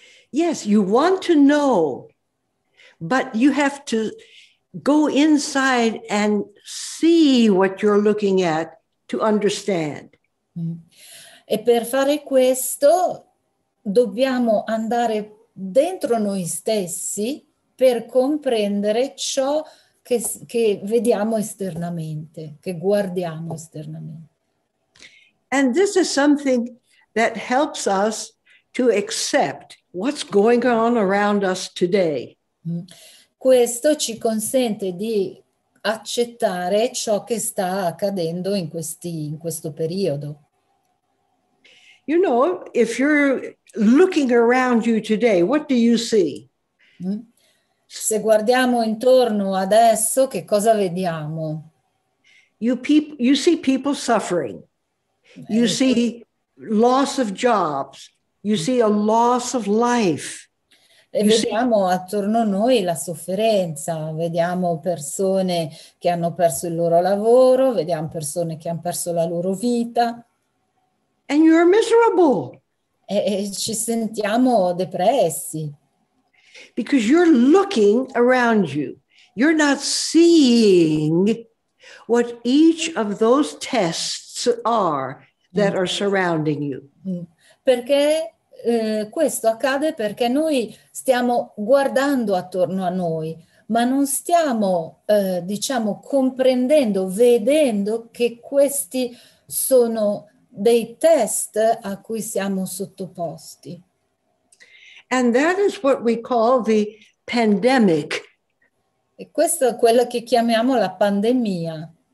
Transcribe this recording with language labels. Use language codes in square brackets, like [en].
[en] Yes, you want to know, but you have to go inside and see what you're looking at to understand. [it] E per fare questo dobbiamo andare dentro noi stessi per comprendere ciò che vediamo esternamente, che guardiamo esternamente. [en] And this is something that helps us to accept what's going on around us today. [it] Questo ci consente di accettare ciò che sta accadendo in questo periodo. [en] You know, if you're looking around you today, what do you see? [it] Se guardiamo intorno adesso, che cosa vediamo? [en] You see people suffering. You see loss of jobs. You see a loss of life. [it] E vediamo attorno a noi la sofferenza, vediamo persone che hanno perso il loro lavoro, vediamo persone che hanno perso la loro vita. [en] And you're miserable. [it] E ci sentiamo depressi. [en] Because you're looking around you. You're not seeing what each of those tests are that are surrounding you. [it] Perché questo accade perché noi stiamo guardando attorno a noi, ma non stiamo, diciamo, comprendendo, vedendo che questi sono dei test a cui siamo sottoposti. [en] And that is what we call the pandemic. [it] E questo è quello che chiamiamo la pandemia.